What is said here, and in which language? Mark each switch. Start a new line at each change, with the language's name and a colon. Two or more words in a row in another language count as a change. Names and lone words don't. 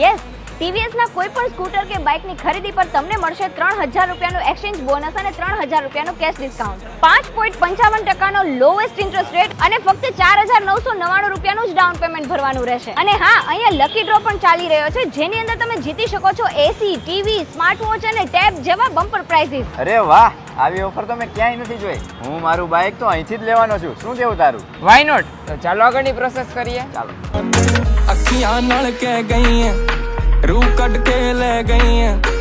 Gujarati: યસ, ટીવીએસના કોઈ પણ સ્કૂટર કે બાઇકની ખરીદી પર તમને મળશે 3,000 રૂપિયાનું
English: exchange bonus
Gujarati: અને 3,000 રૂપિયાનું
English: cash discount,
Gujarati: 5.55%
English: lowest interest rate
Gujarati: અને ફક્ત 4,999 રૂપિયાનું જ
English: down payment
Gujarati: ભરવાનું રહેશે. અને હા, અહીંયા
English: lucky draw
Gujarati: પણ ચાલી રહ્યો છે જેની અંદર તમે જીતી શકો છો એસી, ટીવી,
English: smart watch
Gujarati: અને ટેબ જેવા
English: bumper prizes.
Gujarati: અરે વાહ, આવી ઓફર તો મેં ક્યાંય નથી જોઈ. હું મારું બાઇક તો અહીંથી જ લેવાનો છું. શું કેવું તારું?
English: why not?
Gujarati: તો ચાલો આગળની પ્રોસેસ કરીએ. ચાલો.
Punjabi: ਅੱਖੀਆਂ ਨਾਲ ਕਹਿ ਗਈ ਐ ਰੂਹ ਕੱਢ ਕੇ ਲੈ ਗਈ ਐ